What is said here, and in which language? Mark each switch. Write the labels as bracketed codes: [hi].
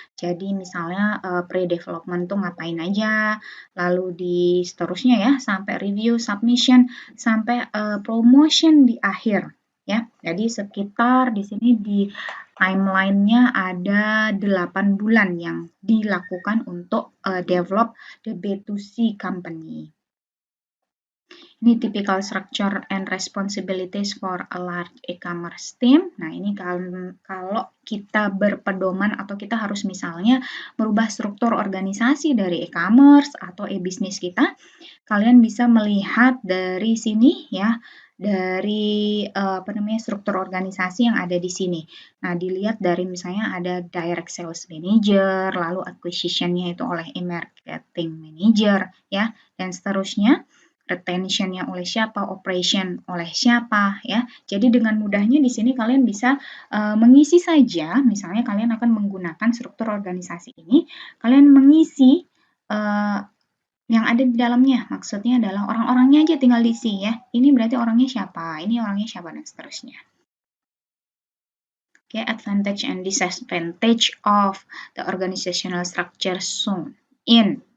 [id] Jadi misalnya pre-development tuh ngapain aja, lalu di seterusnya ya sampai review, submission, sampai promotion di akhir ya. Jadi sekitar di sini di timeline-nya ada 8 bulan yang dilakukan untuk [en] develop the B2C company. [id] Ini [en] typical structure and responsibilities for a large e-commerce team. [id] Nah, ini kalau kita berpedoman atau kita harus misalnya merubah struktur organisasi dari e-commerce atau e-business kita, kalian bisa melihat dari sini ya, dari struktur organisasi yang ada di sini. Nah, dilihat dari misalnya ada direct sales manager, lalu acquisition-nya itu oleh e-marketing manager ya, dan seterusnya. Retention-nya oleh siapa, operation oleh siapa ya. Jadi dengan mudahnya di sini kalian bisa mengisi saja, misalnya kalian akan menggunakan struktur organisasi ini, kalian mengisi yang ada di dalamnya. Maksudnya adalah orang-orangnya aja tinggal diisi ya. Ini berarti orangnya siapa, ini orangnya siapa, dan seterusnya. [en] Oke, advantage and disadvantage of the organizational structure shown in.